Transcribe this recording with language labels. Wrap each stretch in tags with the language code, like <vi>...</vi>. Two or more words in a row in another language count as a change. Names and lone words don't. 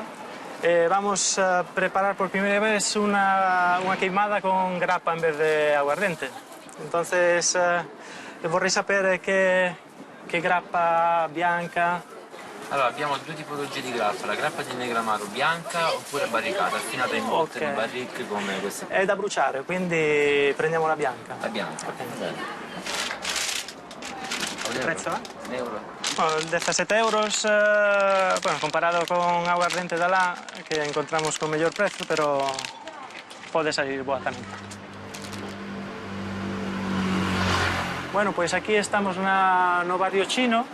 <gl>Vamos a preparar por primeira vez unha queimada con grappa en vez de aguardente. Entonces,</gl> <it>vorrei sapere che grappa bianca. Allora, abbiamo due tipologie di grappa, la grappa di negramaro bianca oppure barricata, affinata in botte di barrique come queste. È da bruciare, quindi prendiamo la bianca. La bianca, okay. Bene.</it> <es>¿El precio? Un euro.</es> <gl>Bueno, 17 euros, bueno, comparado con aguardente de alá, que encontramos con mellor prezo, pero pode salir boa tamén. Bueno, pois aquí estamos no barrio chino.</gl>